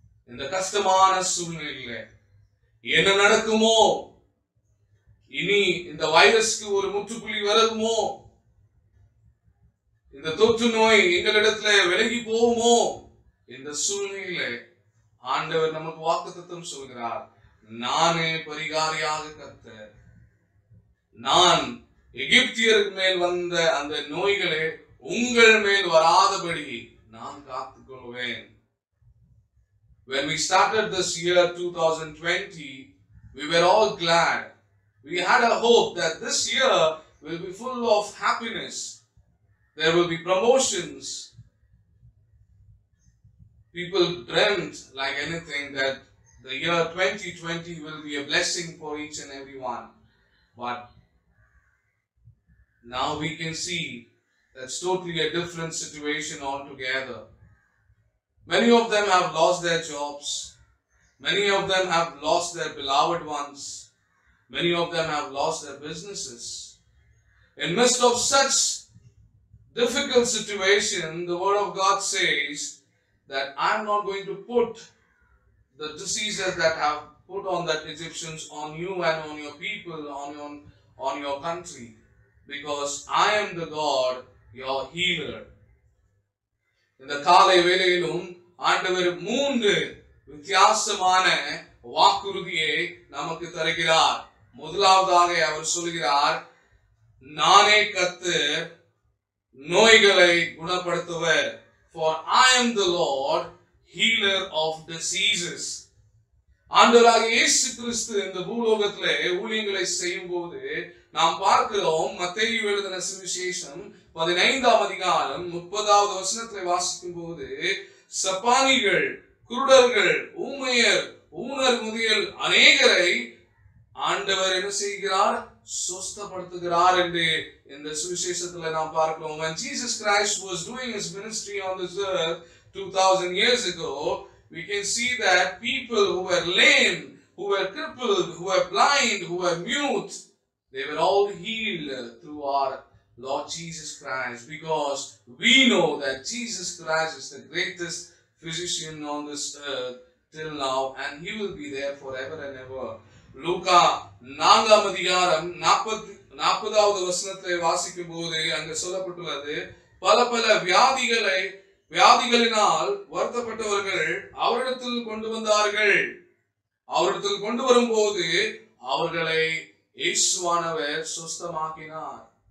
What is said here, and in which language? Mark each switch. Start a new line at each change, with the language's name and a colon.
Tamil: இந்த கஷ்டமான சூழ்நிலையில என்ன நடக்குமோ, இனி இந்த வைரஸ்க்கு ஒரு முற்றுப்புள்ளி வருமோ, இந்த தொற்று நோய் எங்களிடத்துல விலகி போகுமோ, இந்த சூழ்நிலையில ஆண்டவர் நமக்கு வாக்குத்தத்தம் சொல்கிறார், நானே பரிகாரியாக கர்த்தர், நான் எகிப்தியருக்கு மேல் வந்த அந்த நோய்களை உங்கள் மேல் வராதபடி நான் காத்துக் கொள்வேன்.
English: When we started this year 2020, we were all glad. We had a hope that this year will be full of happiness. There will be promotions. People dreamt like anything that the year 2020 will be a blessing for each and every one. But now we can see that's totally a different situation altogether. Many of them have lost their jobs. Many of them have lost their beloved ones. Many of them have lost their businesses. In midst of such difficult situation, the word of God says that I am not going to put the diseases that have put on that Egyptians on you and on your people, on your country, because I am the God, your healer.
Tamil: இந்த காலை வேளையிலும் ஆண்டவர் 3 வித்தியாசமான வாக்குறுதியை நமக்கு தருகிறார். முதலாவதாக அவர் சொல்கிறார், நானே கர்த்தர், நோய்களை குணப்படுத்துவர்.
English: For I am the Lord, healer of diseases.
Tamil: ஆண்டவராக இயேசு கிறிஸ்து இந்த பூலோகத்திலே ஊழியங்களை செய்யும் போது நாம் பார்க்கிறோம், மத்தேயு எழுதின சுவிசேஷம் 15ஆம் அதிகாரம் 30வது வசனத்தை வாசிக்கும் போது, சப்பானிகள், குருடர்கள், ஊமையர், ஊனர் முதல் அநேகரை ஆண்டவர் என்ன செய்கிறார், சுஸ்தப்படுத்துகிறார் என்று இந்த சுவிசேஷத்துல நாம் பார்க்கிறோம்.
English: When Jesus Christ was doing his ministry on this earth 2000 years ago, we can see that people who were lame, who were crippled, who were blind, who were mute, they were all healed through our Lord Jesus Christ, because we know that Jesus Christ is the greatest physician on this earth till now, and he will be there forever and ever.
Tamil: லூக்கா 4ஆம் அதிகாரம் 40வது வசனத்தை வாசிக்கும் போது அங்கு சொல்லப்பட்டுள்ளது, பல பல வியாதிகளினால் வருத்தப்பட்டவர்கள் அவரிடத்தில் கொண்டு வந்தார்கள். அவரிடத்தில் கொண்டு வரும்போது அவர்களை இயேசுவானவர் சுஸ்தமாக்கினார்.